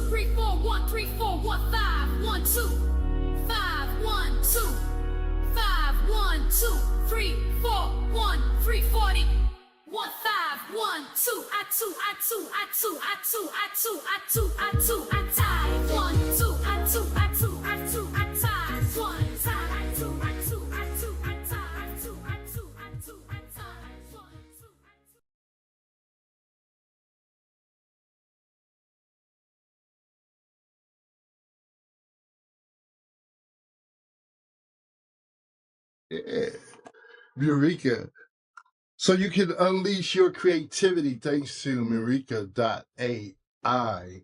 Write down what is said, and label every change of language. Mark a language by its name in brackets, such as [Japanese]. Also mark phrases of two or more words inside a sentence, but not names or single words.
[English] 3 4 1 3 4 1 5 1 2 5 1 2 5 1 2 3 4 1 340 1 5 1 2 I 2 I 2 I 2 I 2 I 2 I 2 I 2 I tie 1 2 I 2 I 2 I 2 I tie 1 tie I 2 I 2 I 2 I tie I 2 I 2 I 2 I tie 1 2 Yeah. Eureka. So you can unleash your creativity thanks to Eureka.ai.